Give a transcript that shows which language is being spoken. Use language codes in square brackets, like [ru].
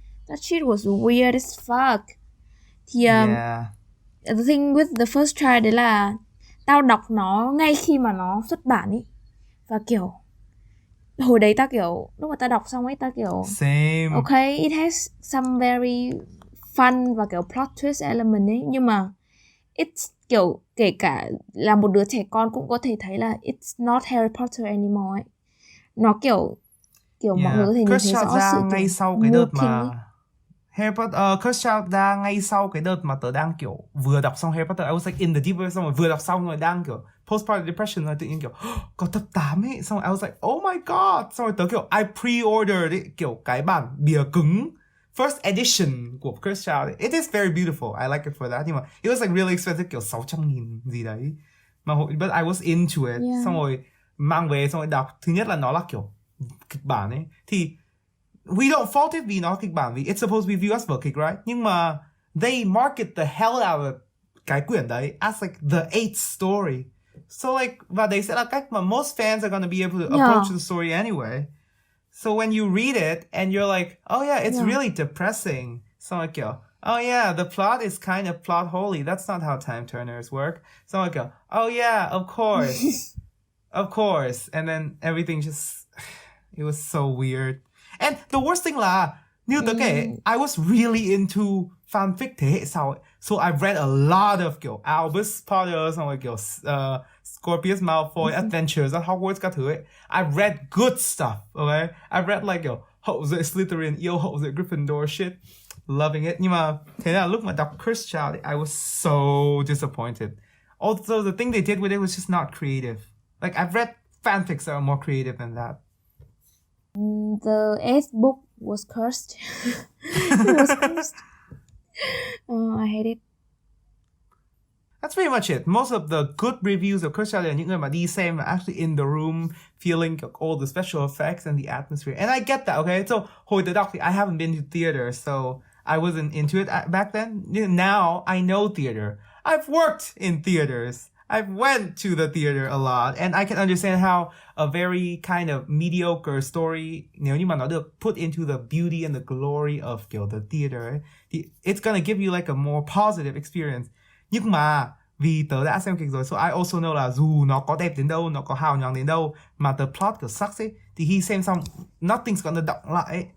[en] That shit was weird as fuck. [vi] Thì [en] the thing with the first child [vi] đấy là tao đọc nó ngay khi mà nó xuất bản ý. Và kiểu hồi đấy tao kiểu lúc mà tao đọc xong ấy tao kiểu [en] Same. Okay, it has some very fun [vi] và kiểu [en] plot twist element [vi] ấy, nhưng mà it's kiểu kể cả là một đứa trẻ con cũng có thể thấy là [en] it's not Harry Potter anymore [vi] ấy. Nó kiểu mọi người có thể nhìn thấy rõ sự ngay sau cái đợt mà Harry Potter Cursed Child ra ngay sau cái đợt mà tớ đang kiểu vừa đọc xong Harry Potter, [en] I was like in the deep web, [vi] xong rồi vừa đọc xong rồi đang kiểu [en] postpartum depression, [vi] rồi tự nhiên kiểu có tập 8 ấy, xong rồi [en] I was like oh my god, [vi] xong rồi tớ kiểu [en] I pre-ordered [vi] ấy, kiểu cái bản bìa cứng first edition của Cursed Child. [en] It is very beautiful, I like it for that, [vi] nhưng mà [en] it was like really expensive, [vi] kiểu 600.000 gì đấy mà [en] but I was into it. [vi] Xong rồi mang về xong rồi đọc, thứ nhất là nó là kiểu kịch bản ấy, thì [en] we don't fault it [vi] vì nó kịch bản, vì [en] it's supposed to be viewed as [vi] vở kịch, right? [en] Nhưng mà they market the hell out of [vi] cái quyển đấy [en] as like the 8th story. So like, [vi] và đấy sẽ là cách mà [en] most fans are gonna be able to approach the story anyway. So when you read it and you're like, oh yeah, it's really depressing. So like, oh yeah, the plot is kind of plot holy. That's not how time turners work. So like, oh yeah, of course. Of course. And then everything just, it was so weird. And the worst thing là, [vi] như tớ kể, [en] I was really into fanfic [vi] thế hệ sau ấy. [en] So I've read a lot of kiểu Albus Potter, [vi] xong rồi kiểu [en] Scorpius Malfoy Adventures at Hogwarts [vi] các thứ ấy. [en] I've read good stuff, okay? I've read like kiểu [vi] hậu duệ Slytherin, yêu hậu duệ Gryffindor [en] shit. Loving it. [vi] Nhưng mà thế là lúc mà đọc Cursed Child, [en] I was so disappointed. Also, the thing they did with it was just not creative. Like, I've read fanfics that are more creative than that. The 8th book was cursed. It was cursed. I hate it. That's pretty much it. Most of the good reviews of Cursed Child [vi] là những người mà đi xem [en] are actually in the room, feeling all the special effects and the atmosphere. And I get that, okay? So, [vi] hồi tớ đọc thì [en] I haven't been to theater, so I wasn't into it back then. Now, I know theater. I've worked in theaters. I've went to the theater a lot, and I can understand how a very kind of mediocre story, [vi] nếu như mà nó được [en] put into the beauty and the glory of kiểu the theater ấy, [vi] thì [en] it's gonna give you like a more positive experience. [vi] Nhưng mà vì tớ đã xem kịch rồi, [en] so I also know [vi] là dù nó có đẹp đến đâu, nó có hào nhoáng đến đâu, mà [en] the plot kiểu sucks [vi] ấy, thì khi xem xong, [en] nothing's gonna [vi] động lại ấy.